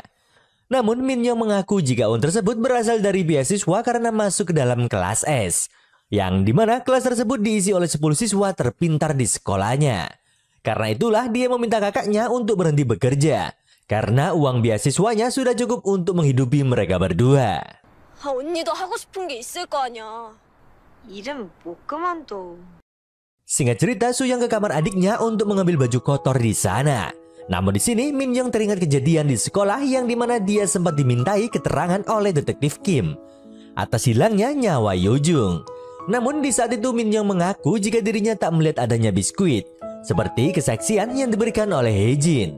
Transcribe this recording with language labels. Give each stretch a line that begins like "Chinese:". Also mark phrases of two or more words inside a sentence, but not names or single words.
Indonesian: Namun Min-young mengaku jika uang tersebut berasal dari beasiswa karena masuk ke dalam kelas S, yang dimana kelas tersebut diisi oleh 10 siswa terpintar di sekolahnya. Karena itulah dia meminta kakaknya untuk berhenti bekerja, karena uang beasiswanya sudah cukup untuk menghidupi mereka berdua.
Korean: 언니도 하고 싶은 게 있을 거 아니야. 일은 못 그만둬.
Indonesian: Singkat cerita, Suyong ke kamar adiknya untuk mengambil baju kotor di sana. Namun di sini Min-young teringat kejadian di sekolah yang dimana dia sempat dimintai keterangan oleh detektif Kim atas hilangnya nyawa Yu-jung. Namun di saat itu Min-young mengaku jika dirinya tak melihat adanya biskuit, seperti kesaksian yang diberikan oleh Hae-jin.